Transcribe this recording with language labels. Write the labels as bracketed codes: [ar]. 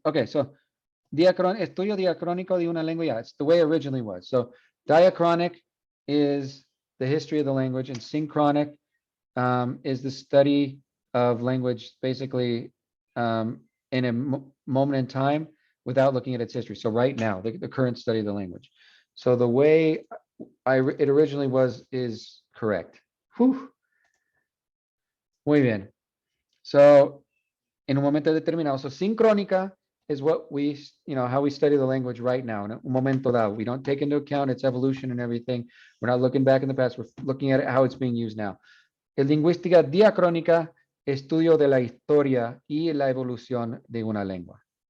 [en] Okay, so [es] estudio diacrónico de una lengua. [en] Yeah, it's the way it originally was. So diachronic is the history of the language, and synchronic is the study of language, basically in a moment in time without looking at its history. So right now, the current study of the language. So the way it originally was is correct. [es] Whew. Muy bien. So en un momento determinado. [en] So sincrónica is what we, how we study the language right now. In [es] un momento dado, [en] we don't take into account its evolution and everything. We're not looking back in the past. We're looking at how it's being used now. [es] En lingüística diacrónica, estudio de la historia y la evolución de una lengua.